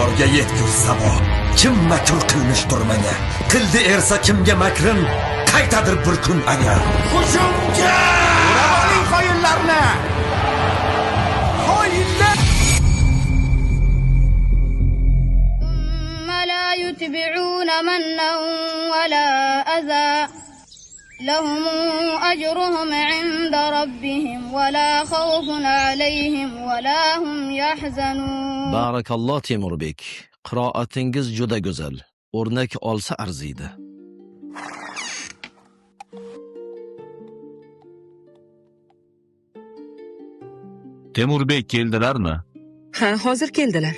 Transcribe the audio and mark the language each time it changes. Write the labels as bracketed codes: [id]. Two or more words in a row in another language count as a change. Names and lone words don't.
[uz] maqsadiga yetgur sabo. Kim makr qilmishdir menga? Qildi ersa kimga makrin? Qaytadir bir kun agar. Hujumga! Uravoning qoyinlarni! Qoyinlar! [ar] لا يتبعون منا ولا أذى لهم أجرهم عند ربهم ولا خوف عليهم ولا هم يحزنون. [uz] Barakalloh Temurbek. Qiroatingiz juda go'zal. O'rnak olsa arziydi. Temurbek keldilarmi? Ha, hozir keldilar.